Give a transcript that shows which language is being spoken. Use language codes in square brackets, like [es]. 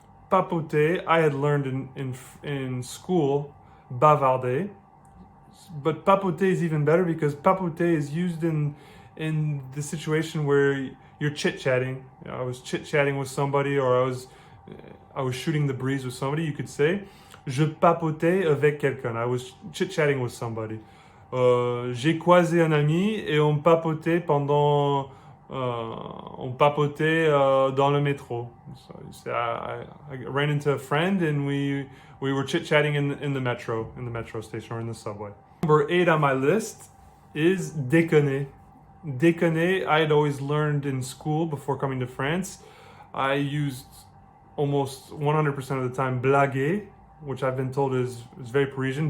[en] Papoter, I had learned in school, bavarder. But papoté is even better because papoté is used in in the situation where you're chit-chatting. I was chit-chatting with somebody, or I was shooting the breeze with somebody. You could say, [fr] je papotais avec quelqu'un. [en] I was chit-chatting with somebody. [fr] J'ai croisé un ami et on papotait pendant... on papotait dans le métro. [en] So you say, I ran into a friend and we were chit-chatting in the metro station or in the subway. Number 8 on my list is déconner. Déconner, I had always learned in school before coming to France. I used almost 100% of the time blaguer, which I've been told is very Parisian.